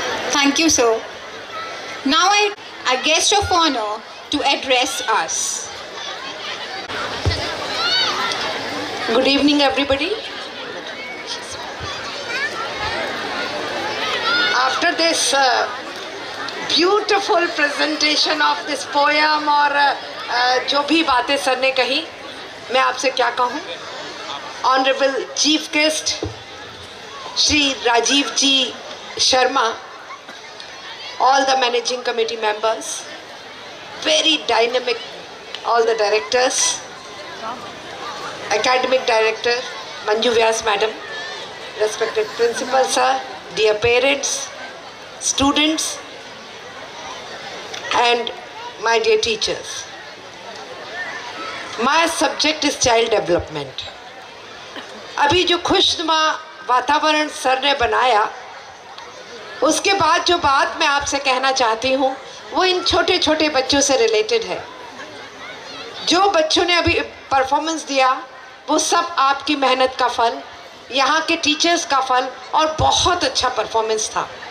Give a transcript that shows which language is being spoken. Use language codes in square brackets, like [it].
[en] Thank you, sir. Now a guest of honor to address us. Good evening, everybody. After this beautiful presentation of this poem [hi] और जो भी बातें sir ने कही, मैं आपसे क्या कहूँ। [en] Honorable Chief Guest Shri Rajiv ji Sharma, all the managing committee members, very dynamic, all the directors, academic director Manju Vyas madam, respected principal sir, dear parents, students and my dear teachers. My subject is child development. [hi] अभी जो खुशनुमा वातावरण sir ने बनाया, उसके बाद जो बात मैं आपसे कहना चाहती हूँ वो इन छोटे छोटे बच्चों से रिलेटेड है। जो बच्चों ने अभी परफॉर्मेंस दिया वो सब आपकी मेहनत का फल, यहाँ के टीचर्स का फल, और बहुत अच्छा परफॉर्मेंस था।